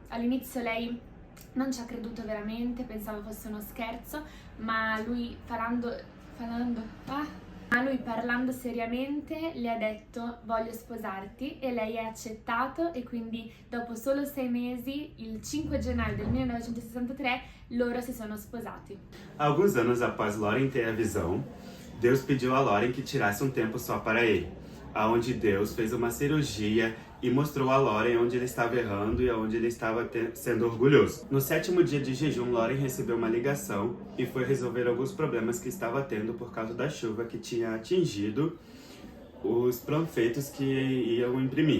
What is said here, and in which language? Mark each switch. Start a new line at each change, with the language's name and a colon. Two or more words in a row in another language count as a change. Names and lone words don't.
Italian: All'inizio lei non ci ha creduto veramente, pensava fosse uno scherzo, ma lui parlando seriamente le ha detto voglio sposarti e lei ha accettato e quindi dopo solo 6 mesi, il 5 gennaio del 1963, loro si sono sposati.
Portuguese: Alguns anos após Loren ter a visão, Deus pediu a Loren que tirasse um tempo só para ele, aonde Deus fez uma cirurgia e mostrou a Loren onde ele estava errando e onde ele estava sendo orgulhoso. No 7º dia de jejum, Loren recebeu uma ligação e foi resolver alguns problemas que estava tendo por causa da chuva que tinha atingido os panfletos que iam imprimir.